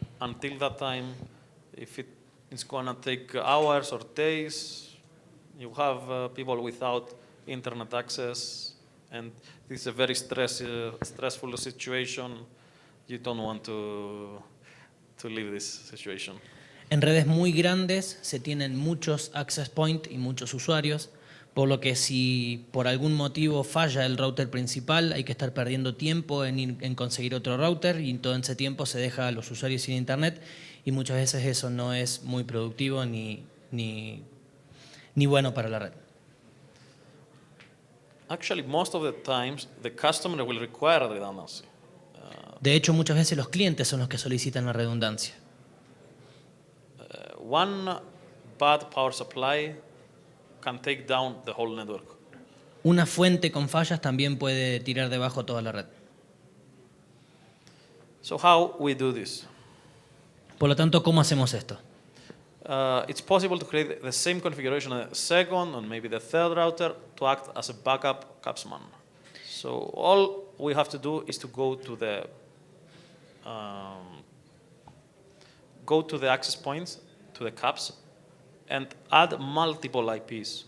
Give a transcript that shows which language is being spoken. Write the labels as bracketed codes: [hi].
[en] Until that time, if it's going to take hours or days, you have people without internet access, and this is a very stressful situation. You don't want to leave this situation. [es] En redes muy grandes se tienen muchos access point y muchos usuarios, por lo que si por algún motivo falla el router principal, hay que estar perdiendo tiempo en conseguir otro router, y todo ese tiempo se deja a los usuarios sin internet, y muchas veces eso no es muy productivo ni bueno para la red. [en] Actually, most of the times, the customer will require redundancy. [es] De hecho, muchas veces los clientes son los que solicitan la redundancia. [en] One bad power supply can take down the whole network. [es] Una fuente con fallas también puede tirar debajo toda la red. [en] So how we do this? [es] Por lo tanto, ¿cómo hacemos esto? [en] It's possible to create the same configuration a second and maybe the third router to act as a backup Capsman. So all we have to do is to go to the access points, to the caps, and add multiple IPs.